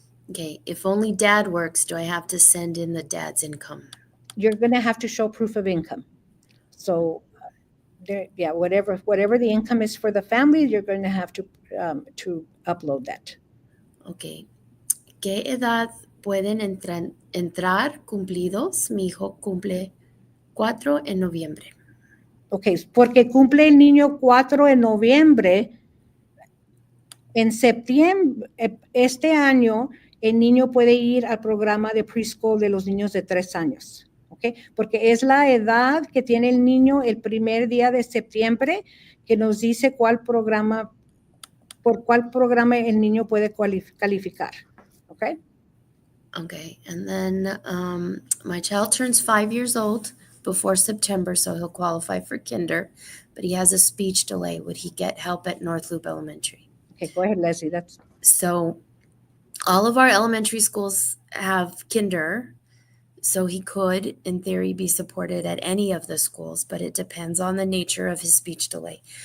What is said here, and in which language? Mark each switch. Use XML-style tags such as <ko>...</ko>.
<en>Okay, if only dad works, do I have to send in the dad's income? You're going to have to show proof of income. So, whatever the income is for the family, you're going to have to upload that. Okay.</en> <es>¿Qué edad pueden entrar cumplidos? Mi hijo cumple 4 en noviembre. Ok, porque cumple el niño 4 de noviembre. En septiembre, este año, el niño puede ir al programa de preschool de los niños de 3 años. ¿Ok? Porque es la edad que tiene el niño el primer día de septiembre que nos dice por cuál programa el niño puede calificar. ¿Ok?</es> <en>Okay, and then my child turns 5 years old before September, so he'll qualify for kinder, but he has a speech delay. Would he get help at North Loop Elementary? Okay, go ahead, Leslie. So all of our elementary schools have kinder, so he could, in theory, be supported at any of the schools, but it depends on the nature of his speech delay.</en>